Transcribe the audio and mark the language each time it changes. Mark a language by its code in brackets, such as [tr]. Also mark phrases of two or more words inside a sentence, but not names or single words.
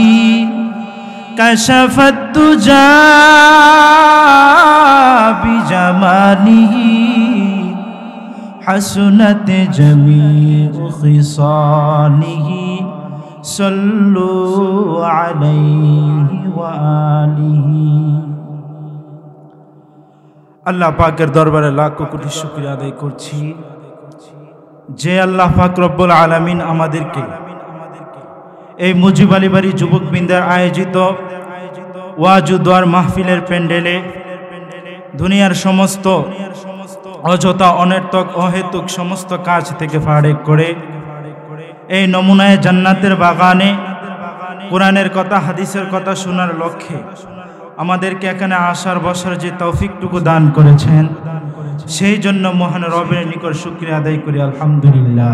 [ar] کشف الدجى بجمالہ حسنت جمیع خصالہ صلوا علیہ وآلہ. [bn] আল্লাহ পাকের দরবারে লাখ কোটি শুকরিয়া আদায় করছি যে আল্লাহ পাক [ar] رب العالمين [bn] আমাদেরকে এই মুজিব আলী বাড়ি যুবকবৃন্দের আয়োজিত ওয়াজ ও দোয়ার মাহফিলের প্যান্ডেলে দুনিয়ার সমস্ত অযথা অনর্থক অহেতুক সমস্ত কাজ থেকে ফারেক করে এই নমুনায় জান্নাতের বাগানে কোরআনের কথা হাদিসের কথা শোনার লক্ষ্যে আমাদেরকে এখানে আসার বসার যে তৌফিকটুকু দান করেছেন সেই জন্য মহান রবের নিকট শুকরিয়া আদায় করি আলহামদুলিল্লাহ।